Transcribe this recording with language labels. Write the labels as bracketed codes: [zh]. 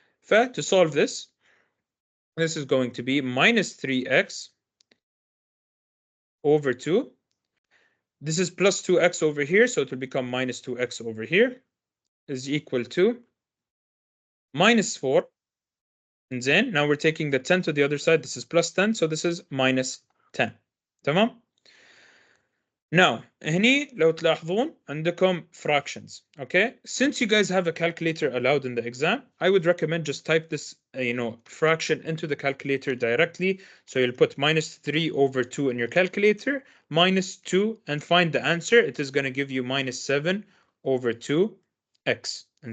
[en] To solve this, this is going to be minus 3x over 2. This is plus 2x over here, so it will become minus 2x over here is equal to minus 4. And then now we're taking the 10 to the other side. This is plus 10, so this is minus 10. [ar] تمام? Now, هني لو تلاحظون عندكم fractions, okay? [en] Since you guys have a calculator allowed in the exam, I would recommend just type this, fraction into the calculator directly. So you'll put minus 3 over 2 in your calculator, minus 2, and find the answer. It is going to give you minus 7 over 2x.